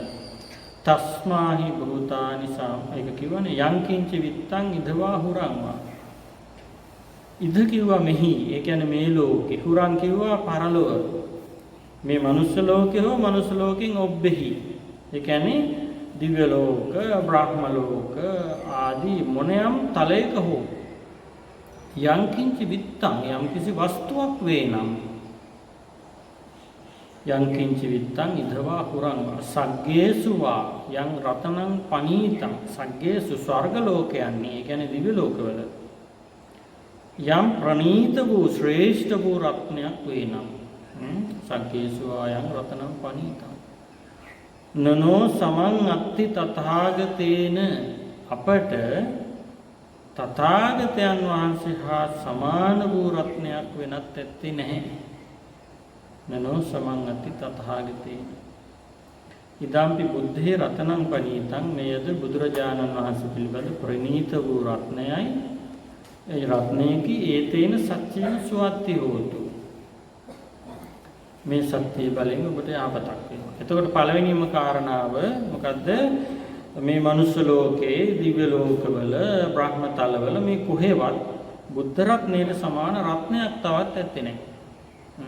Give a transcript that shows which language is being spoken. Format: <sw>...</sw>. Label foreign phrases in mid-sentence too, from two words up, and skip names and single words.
<pi>තස්මාහි භූතානි</pi> <si>ඒක කියවනේ</si> <pi>යංකින්ච විත්තං ඉදවා හුරංවා</pi> <si>ඉද කිව්වා මෙහි ඒ කියන්නේ මේ ලෝකේ හුරං කිව්වා පරලොව මේ මනුස්ස ලෝකේ හෝ මනුස්ස ලෝකෙන් ඔබ්බෙහි ඒ කියන්නේ දිව්‍ය ලෝක, බ්‍රහ්ම ලෝක ආදී මොනියම් තලයක හෝ</si> <pi>යංකින්ච විත්තං</pi> <si>යම් කිසි වස්තුවක් වේනම්</si> <pi>යංකින්ච විත්තං ඉදවා හුරං සග්ගේසු වා යං රතනං පනීතං</pi> <si>සග්ගේසු ස්වර්ග ලෝකයන්හි ඒ කියන්නේ දිව්‍ය ලෝකවල යම් ප්‍රණීත වූ ශ්‍රේෂ්ඨ වූ රත්නයක් වේනම්</si> <pi>සග්ගේසු වා යං රතනං පනීතං නනෝ සමං අත්ති තථාගතේන</pi> <si>අපට තථාගතයන් වහන්සේ හා සමාන වූ රත්නයක් වෙනත් ඇත්තේ නැහැ.</si> <pi>නනෝ සමං අත්ති තථාගතේන ඉදම්පි බුද්ධේ රතනං පනීතං</pi> <si>මෙයද බුදුරජාණන් වහන්සේ පිළිබඳ ප්‍රණීත වූ රත්නයයි ඒ රත්නයේකි</si> <pi>ඒතේන සත්‍යන සුවත්ති හෝතු</pi> <si>මේ සත්‍ය බලයෙන් ඔබට ආපතක් වෙනවා. එතකොට පළවෙනිම කාරණාව මොකද්ද? මේ මනුස්ස ලෝකේ, දිව්‍ය ලෝකවල, බ්‍රහ්ම තලවල මේ කොහෙවත් බුද්ධ රත්නයේ සමාන රත්නයක් තවත් ඇත්තේ නැහැ.</si>